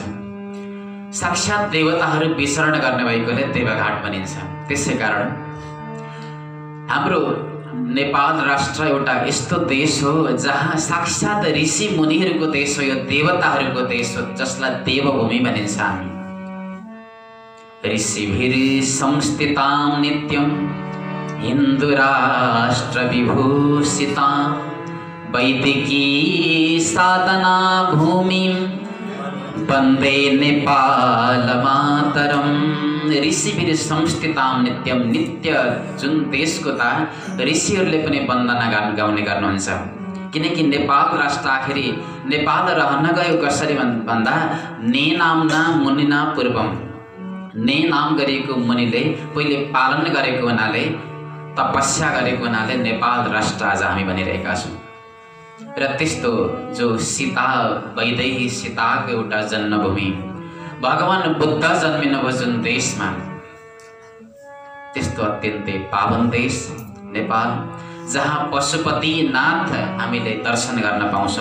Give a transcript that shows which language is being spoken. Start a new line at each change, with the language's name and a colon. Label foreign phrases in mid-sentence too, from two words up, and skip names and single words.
Nepali: साक्षात देवताहरू विचरण गर्ने भएकोले देवघाट भनिन्छ। त्यसै कारण हाम्रो नेपाल राष्ट्र एउटा यस्तो देश हो जहाँ साक्षात ऋषि मुनिहरूको देश हो, यो देवताहरूको देश हो जसलाई देवभूमि भनिन्छ।
Sanskrit: हामी ऋषिभिः संस्थितां नित्यं हिन्दू राष्ट्र विभूषिता वैदिकी साधना भूमि वन्दे नेपाल मातरम्। ऋषिभिर संस्थिताम नित्यम,
Nepali: नित्य जुन देशको ता ऋषिहरूले पनि वन्दना गाउने गर्नुहुन्छ। किनकि नेपाल राष्ट्र आखिरी नेपाल रहन गयो कसरी भन्दा
Sanskrit: ने नामना मुनिना पूर्वम,
Nepali: ने नाम गरिएको मुनिले पहिले पालन गरेको हुनाले, तपस्या गरेको हुनाले नेपाल राष्ट्र आज हामी बनिरहेका छौँ। र त्यस्तो जो सीता वैदेही सीताको एउटा जन्मभूमि, भगवान बुद्ध जन्मिनुभयो जुन देशमा, त्यस्तो अत्यन्तै पावन देश नेपाल, जहाँ पशुपतिनाथ हामीले दर्शन गर्न पाउँछौँ।